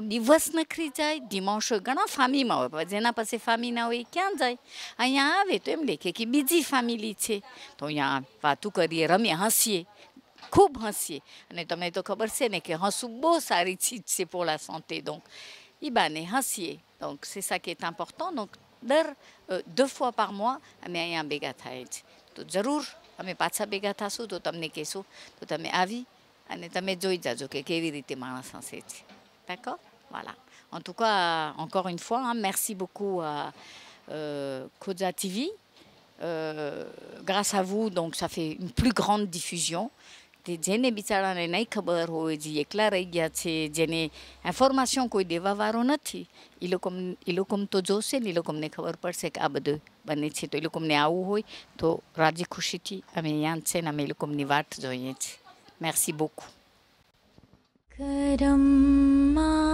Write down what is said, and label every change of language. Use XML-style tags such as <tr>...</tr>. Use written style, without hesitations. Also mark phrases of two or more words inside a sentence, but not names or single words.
<gu>દિવસ નખરી જાય ડિમાન્શ ઘણા ફામીમાં હોય જેના પાસે ફામી ના હોય ક્યાં જાય અહીંયા આવે તો એમ લેખે કે બીજી ફેમિલી છે તો અહીંયા વાતું કરીએ રમીએ હસીએ ખૂબ હસીએ અને તમને તો ખબર છે ને કે હસવું બહુ સારી ચીજ છે</gu> <fr>pour la santé donc</fr> <gu>એ બાને હસીએ</gu> <fr>donc c'est ça qui est important donc</fr> <gu>દર</gu> <fr>2 fois par mois</fr> <gu>અમે અહીંયા ભેગા થાય છે તો જરૂર અમે પાછા ભેગા થશું તો તમને કહેશું તો તમે આવી અને તમે જોઈ જાજો કે કેવી રીતે માણસ હસે છે.</gu> <fr>D'accord? Voilà. En tout cas, encore une fois, hein, merci beaucoup à Koja TV. Grâce à vous, donc, ça fait une plus grande diffusion.</fr> <gu>જેને બિચારાને નહીં ખબર હોય જે એકલા રહી ગયા છે જેને ઇન્ફોર્મેશન કોઈ દેવાવાળો નથી એ લોકોને તો જોશે ને એ લોકોને ખબર પડશે કે આ બધું બને છે તો એ લોકોને આવવું હોય તો રાજી ખુશીથી અમે અહીંયા છે ને અમે એ લોકોની વાટ જોઈએ છીએ.</gu> <fr>Merci beaucoup. Karam</fr>